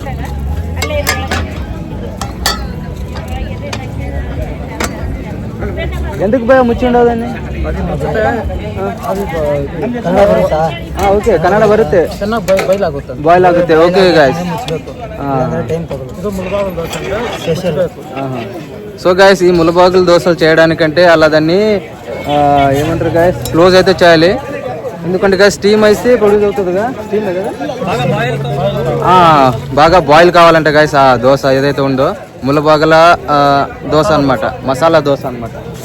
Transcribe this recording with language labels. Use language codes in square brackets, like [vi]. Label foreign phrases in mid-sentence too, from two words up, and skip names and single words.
[te] ఎందుకు భయ ముచ్చి ఉండదని? [kn] ಓಕೆ ಕನ್ನಡ ಬರುತ್ತೆ, ಬಾಯ್ಲ್ ಆಗುತ್ತೆ. [en] okay guys, so guys [te] ఈ ములబాగుల దోశలు చేయడానికంటే అలా దాన్ని ఏమంటారు గాయస్, క్లోజ్ అయితే చేయాలి. ఎందుకంటే గాయస్ స్టీమ్ అయితే ప్రొడ్యూస్ అవుతుందిగా, స్టీమ్ కదా, బాగా బాయిల్ కావాలంటే గాయస్ ఆ దోశ ఏదైతే ఉందో ములబాగుల దోశ అనమాట, మసాలా దోశ అనమాట.